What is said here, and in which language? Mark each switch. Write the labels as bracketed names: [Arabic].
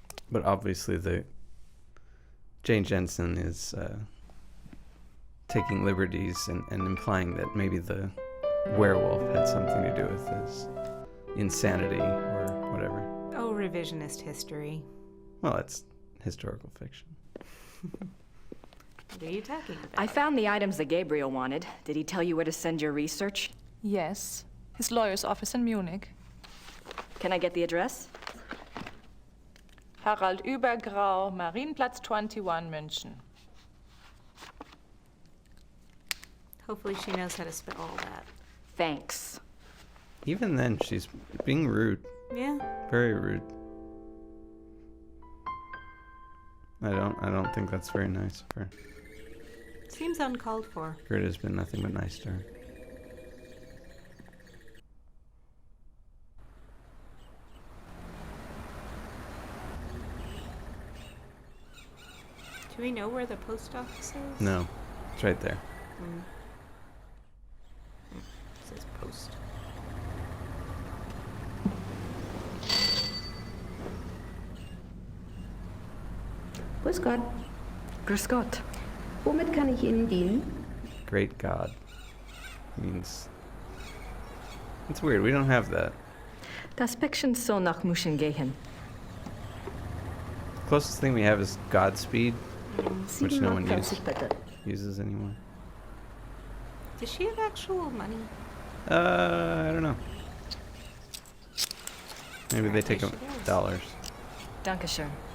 [English] But obviously Jane Jensen is taking liberties and implying that maybe the werewolf had something to do with his insanity or whatever. Oh, revisionist history. Well, it's historical fiction. What are you talking about? I found the items that Gabriel wanted. Did he tell you where to send your research? Yes. His lawyer's office in Munich. Can I get the address? [German] Harald Übergrau, Marienplatz 21, München. [English] Hopefully she knows how to spell all that. Thanks. Even then, she's being rude. Yeah. Very rude. I don't think that's very nice of her. Seems uncalled for. Gerda's been nothing but nice to her. Do we know where the post office is? No, it's right there. It says post. [German] Grüß Gott. Grüß Gott. Womit kann ich Ihnen dienen? [English] Great God. Means... It's weird, we don't have that. [German] Das Päckchen soll nach München gehen. [English] The closest thing we have is Godspeed, which no one [German] 47 bitte. [English] uses anymore. Does she have actual money? I don't know. Maybe they take she does. dollars. [German] Dankeschön.